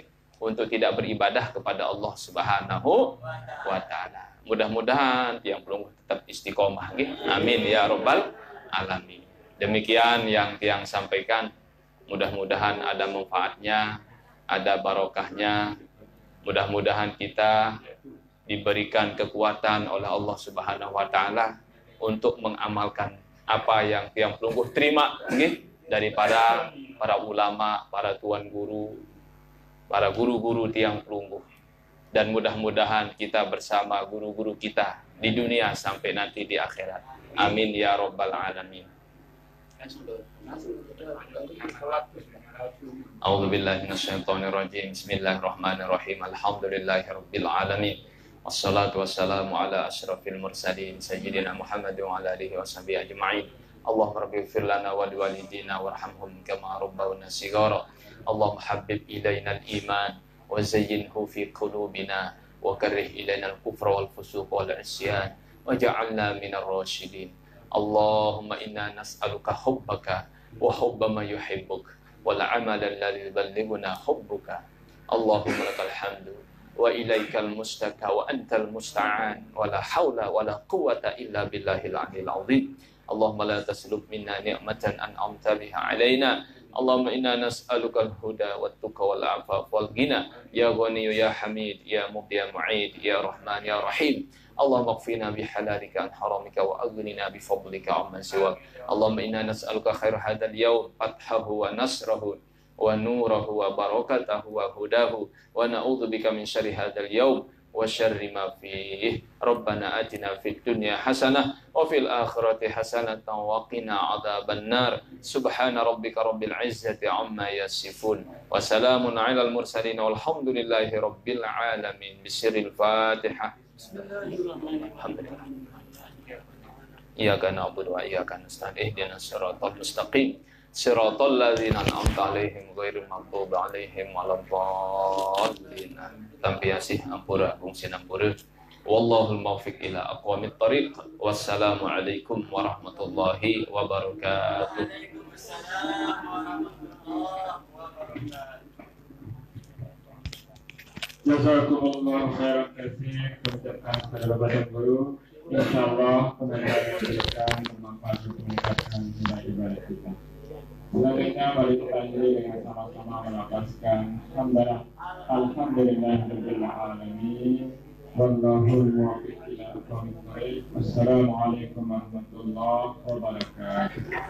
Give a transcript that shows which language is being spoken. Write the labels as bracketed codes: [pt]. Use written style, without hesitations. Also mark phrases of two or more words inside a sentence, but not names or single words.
[id] Untuk tidak beribadah kepada Allah [ar] سبحانه وتعالى. [id] Mudah-mudahan [sas] tiang pelungu [id] tetap istiqomah, okay? [ar] آمين يا رب العالمين. [id] Demikian yang tiang sampaikan. Mudah-mudahan ada manfaatnya, ada barokahnya. Mudah-mudahan kita diberikan kekuatan oleh Allah [ar] سبحانه وتعالى [id] untuk mengamalkan apa yang [sas] tiang pelungguh [id] terima dari para ulama, para tuan guru, para guru-guru [sas] tiang pelungguh. [id] Dan mudah-mudahan kita bersama guru-guru kita di dunia sampai nanti di akhirat. [ar] آمين يا رب العالمين. أعوذ بالله من الشيطان الرجيم. بسم الله الرحمن الرحيم. الحمد لله رب العالمين. والصلاة والسلام على أشرف المرسلين سيدنا محمد وعلى آله وصحبه أجمعين. اللهم رب اغفر لنا ولوالدينا وارحمهم كما ربونا صغارا. اللهم حبب إلينا الإيمان وزينه في قلوبنا وكره إلينا الكفر والفسوق والعصيان واجعلنا من الراشدين. اللهم إنا نسألك حبك وحب ما يحبك والعمل الذي يبلغنا حبك. اللهم لك الحمد وإليك المشتكى وأنت المستعان ولا حول ولا قوة إلا بالله العلي العظيم. اللهم لا تسلب منا نعمة أنعمت بها علينا. اللهم إنا نسألك الهدى والتقى والعفاف والغنى يا غني يا حميد يا مبدي يا معيد يا رحمن يا رحيم. اللهم اكفنا بحلالك عن حرامك وأغننا بفضلك عمن سواك. اللهم إنا نسألك خير هذا اليوم فتحه ونصره ونوره وبركته وهداه ونعوذ بك من شر هذا اليوم وشر ما فيه. ربنا آتنا في الدنيا حسنة وفي الآخرة حسنة وقنا عذاب النار. سبحان ربك رب العزة عما يصفون وسلام على المرسلين والحمد لله رب العالمين. بسر الفاتحة. بسم الله الرحمن الرحيم. إياك نعبد وإياك نستعين. اهدنا الصراط المستقيم. صراط الذين أنعمت عليهم غير المغضوب عليهم ولا الضالين. [sas] Tampiasih ampura fungsi ampura. [ar] والله الموفق إلى أقوم الطريق. والسلام عليكم ورحمة الله وبركاته. وعليكم السلام ورحمة الله وبركاته. جزاكم الله خيرا كثيرا. [id] Ucapkan kepada Bapak Guru, insyaallah pengajaran yang diberikan bermanfaat untuk meningkatkan nilai ibadah kita. Selanjutnya mari kita akhiri dengan sama-sama melafazkan [ar] الحمد لله رب العالمين. والله الموفق إلى أقوم الطريق. والسلام عليكم ورحمة الله وبركاته.